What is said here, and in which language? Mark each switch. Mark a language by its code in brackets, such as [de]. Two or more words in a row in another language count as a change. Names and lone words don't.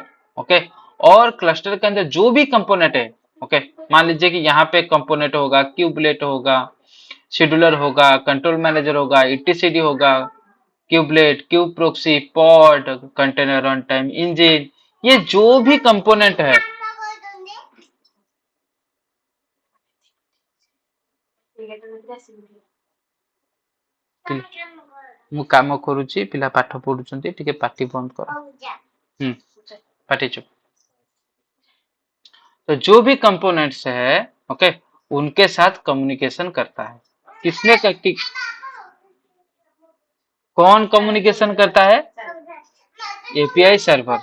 [hi] ओके, और क्लस्टर के अंदर जो भी कंपोनेंट है, ओके, मान लीजिए कि यहाँ पे कंपोनेंट होगा, क्यूबलेट होगा, शेड्यूलर होगा, [en] control manager [hi] होगा, ईटीसीडी होगा, क्यूबलेट, [en] kube proxy, [hi] पॉड, [en] container run time engine, [hi] ये जो भी कंपोनेंट है, [or] ମୁଁ କାମ କରୁଛି, ପିଲା ପାଠ ପଢୁଛନ୍ତି, ଟିକେ ପାଟି ବନ୍ଦ କର। ପାଟି ଚୁପ। [hi] तो जो भी कंपोनेंट्स है, ओके, उनके साथ कम्युनिकेशन करता है। किसने करती, कौन कम्युनिकेशन करता है, [en] API server.